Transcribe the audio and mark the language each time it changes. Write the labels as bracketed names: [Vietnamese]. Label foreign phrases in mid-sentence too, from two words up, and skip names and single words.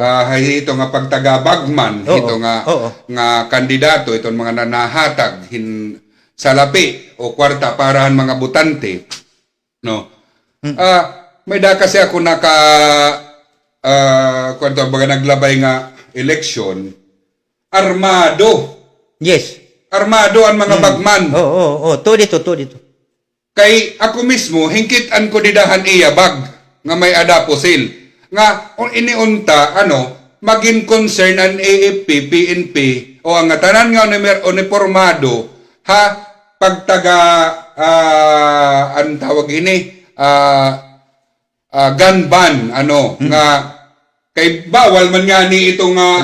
[Waray] Ito nga pagtaga-bagman, ito nga kandidato, itong mga nanahatag salapi o kwarta parahan mga butante. May da kasi ako kwento baga naglabay nga election, armado. [English] Yes. [Waray] Armado ang mga bagman. To dito. Kay ako mismo, hingkitan ko didahan iya bag nga may adaposil. Nga, iniunta, maging concern ang AFP, PNP, o ang tanan nga uniformado, pagtaga, ang tawag ini, [English] gun ban, [Waray] nga, kay bawal man nga ni ito nga,